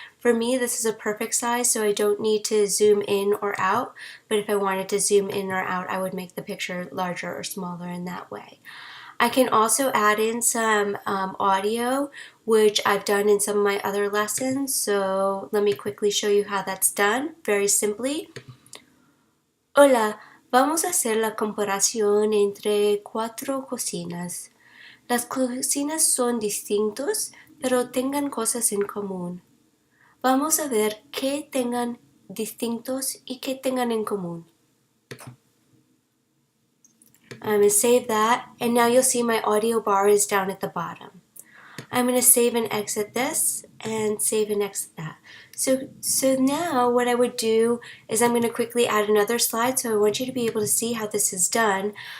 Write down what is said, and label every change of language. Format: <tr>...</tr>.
<en>For me, this is a perfect size, so I don't need to zoom in or out, but if I wanted to zoom in or out, I would make the picture larger or smaller in that way. I can also add in some audio, which I've done in some of my other lessons, so let me quickly show you how that's done, very simply.</en> <es>Hola. Vamos a hacer la comparación entre 4 cocinas. Las cocinas son distintos, pero tengan cosas en común. Vamos a ver qué tengan distintos y qué tengan en común.</es> <en>I'm going to save that, and now you'll see my audio bar is down at the bottom. I'm going to save and exit this and save and exit that. So now what I would do is I'm going to quickly add another slide, so I want you to be able to see how this is done.</en>